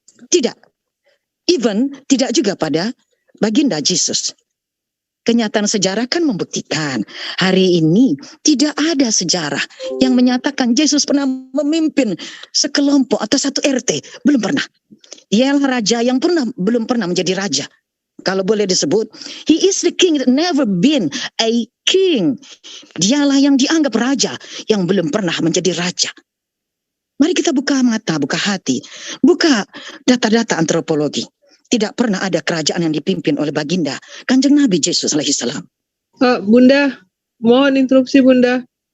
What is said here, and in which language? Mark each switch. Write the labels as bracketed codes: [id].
[id] Tidak. Even tidak juga pada baginda Yesus. kenyataan sejarah kan membuktikan hari ini tidak ada sejarah yang menyatakan Yesus pernah memimpin sekelompok atau satu RT. Belum pernah. Dialah raja yang belum pernah menjadi raja. Kalau boleh disebut, [en] he is the king that never been a king. [id] Dialah yang dianggap raja yang belum pernah menjadi raja. Mari kita buka mata, buka hati, buka data-data antropologi. Tidak pernah ada kerajaan yang dipimpin oleh baginda Kanjeng Nabi Yesus alaihissalam. Bunda, mohon interupsi Bunda.